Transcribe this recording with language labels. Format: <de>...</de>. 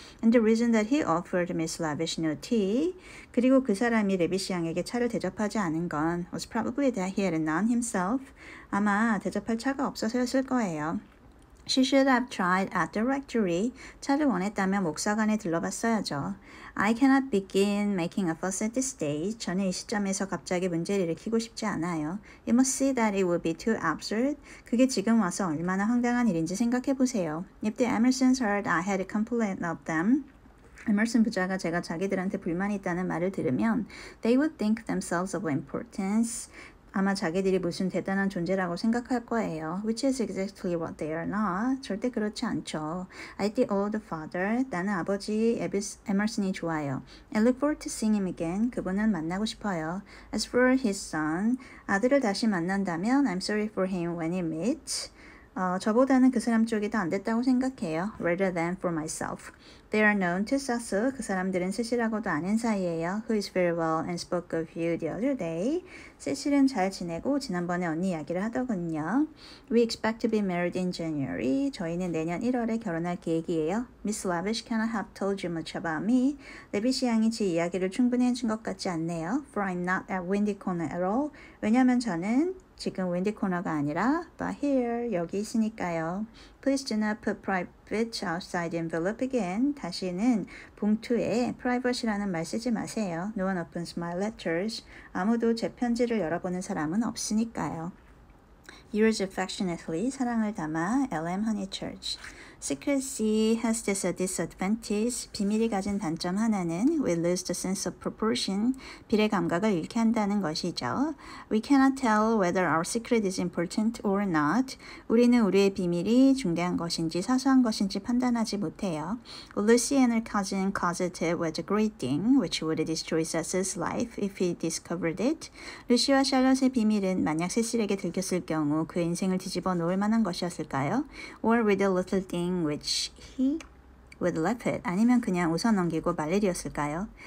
<en>And the reason that he offered Miss Lavish no tea.</en> <ko>그리고 그 사람이 레비시 양에게 차를 대접하지 않은 건</ko> <en>was probably that he had none himself.</en> <ko>아마 대접할 차가 없어서였을 거예요.</ko> <en>She should have tried at the rectory.</en> <ko>차를 원했다면 목사관에 들러봤어야죠.</ko> <en>I cannot begin making a fuss at this stage.</en> <ko>저는 이 시점에서 갑자기 문제를 일으키고 싶지 않아요.</ko> <en>You must see that it would be too absurd.</en> <ko>그게 지금 와서 얼마나 황당한 일인지 생각해 보세요.</ko> <en>If the Emersons heard I had a complaint of them,</en> <ko>에머슨 부자가 제가 자기들한테 불만이 있다는 말을 들으면</ko> <en>they would think themselves of importance.</en> <ko>아마 자기들이 무슨 대단한 존재라고 생각할 거예요.</ko> <en>Which is exactly what they are not.</en> <ko>절대 그렇지 않죠.</ko> <en>I the old father.</en> <ko>나는 아버지 에머슨이 좋아요.</ko> <en>I look forward to seeing him again.</en> <ko>그분은 만나고 싶어요.</ko> <en>As for his son.</en> <ko>아들을 다시 만난다면</ko> <en>I'm sorry for him when he meets.</en> <ko>저보다는 그 사람 쪽이 더 안 됐다고 생각해요.</ko> <en>Rather than for myself. They are known to Cecil.</en> <ko>그 사람들은 세실하고도 아는 사이예요.</ko> <en>Who is very well and spoke of you the other day.</en> <ko>세실은 잘 지내고 지난번에 언니 이야기를 하더군요.</ko> <en>We expect to be married in January.</en> <ko>저희는 내년 1월에 결혼할 계획이에요.</ko> <en>Miss Lavish cannot have told you much about me.</en> <ko>레비시 양이 제 이야기를 충분히 해준 것 같지 않네요.</ko> <en>For I'm not at Windy Corner at all.</en> <ko>왜냐면 저는 지금 윈디 코너가 아니라</ko> <en>but here</en> <ko>여기 있으니까요.</ko> <en>Please do not put private outside envelope again.</en> <ko>다시는 봉투에 private이라는 말 쓰지 마세요.</ko> <en>No one opens my letters.</en> <ko>아무도 제 편지를 열어보는 사람은 없으니까요.</ko> <en>Yours affectionately,</en> <ko>사랑을 담아</ko> <en>L.M. Honeychurch. Secrecy has this disadvantage.</en> <ko>비밀이 가진 단점 하나는</ko> <en>we lose the sense of proportion.</en> <ko>비례 감각을 잃게 한다는 것이죠.</ko> <en>We cannot tell whether our secret is important or not.</en> <ko>우리는 우리의 비밀이 중대한 것인지 사소한 것인지 판단하지 못해요.</ko> <en>Lucy and her cousin closeted was a great thing, which would destroy Cecil's life if he discovered it.</en> <ko>루시와 샬럿의 비밀은 만약 세실에게 들켰을 경우 그 인생을 뒤집어 놓을 만한 것이었을까요?</ko> <en>Or with a little thing which he would let it.</en> <ko>아니면 그냥 웃어넘기고 말 일이었을까요?</ko>